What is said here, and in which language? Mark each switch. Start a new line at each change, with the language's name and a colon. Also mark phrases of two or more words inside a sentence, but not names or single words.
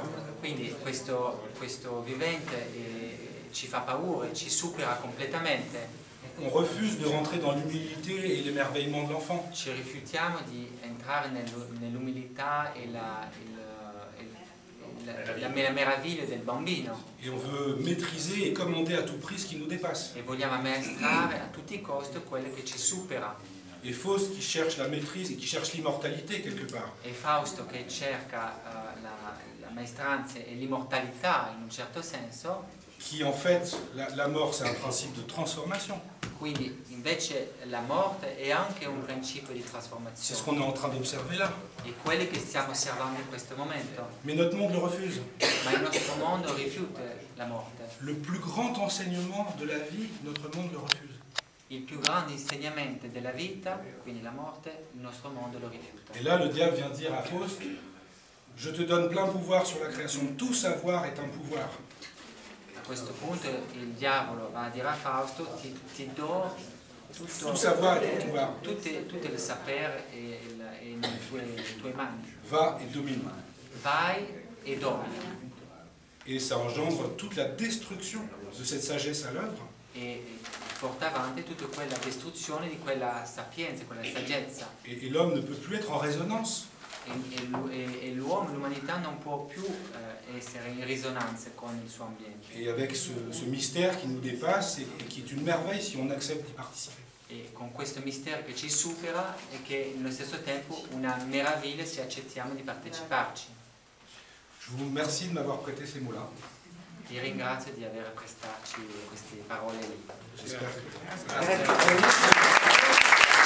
Italian: Quindi questo vivente ci fa paura, ci supera completamente.
French: On refuse de rentrer dans l'humilité et l'émerveillement de l'enfant.
Italian: Ci rifiutiamo di entrare nell'umiltà e la meraviglia del bambino.
French: Et on veut maîtriser et commander à tout prix ce qui nous dépasse.
Italian: E vogliamo ammaestrare a tutti i costi quello che ci supera.
French: Et Faust qui cherche la maîtrise et qui cherche l'immortalité quelque part.
Italian: E Fausto che cerca la maestranza e l'immortalità in un certo senso.
French: Qui en fait, la mort c'est un principe de transformation.
Italian: Quindi invece la morte è anche un principio di
French: C'est ce
Italian: trasformazione.
French: qu'on est en train d'observer là.
Italian: È quello che stiamo osservando in questo momento.
French: Mais notre monde le refuse.
Italian: Ma il nostro mondo rifiuta la morte.
French: Le plus grand enseignement de la vie, notre monde le refuse.
Italian: Il più grande insegnamento della vita, quindi la morte, il nostro mondo lo rifiuta.
French: Et là, le diable vient dire à Faust, je te donne plein pouvoir sur la création. Tout savoir est un pouvoir.
Italian: A questo punto il diavolo va a dire a Fausto, ti do
French: Tout savoir est un pouvoir.
Italian: tutto il sapere è nelle tue mani.
French: Va et domine.
Italian: Vai e domina.
French: Et ça engendre toute la destruction de cette sagesse à l'œuvre.
Italian: E porta avanti tutta quella distruzione di quella sapienza, quella saggezza.
French: Et l'homme ne peut plus être en résonance.
Italian: E l'uomo, l'umanità non può più essere in risonanza con il suo ambiente.
French: Et avec ce mystère qui nous dépasse et qui est une merveille si on accepte d'y participer.
Italian: E con questo mistero che ci supera e che nello stesso tempo una meraviglia se accettiamo di parteciparci.
French: Je vous remercie de m'avoir prêté ces mots-là.
Italian: Vi ringrazio di aver prestato queste parole lì.
French: J'espère que...
Italian: Grazie.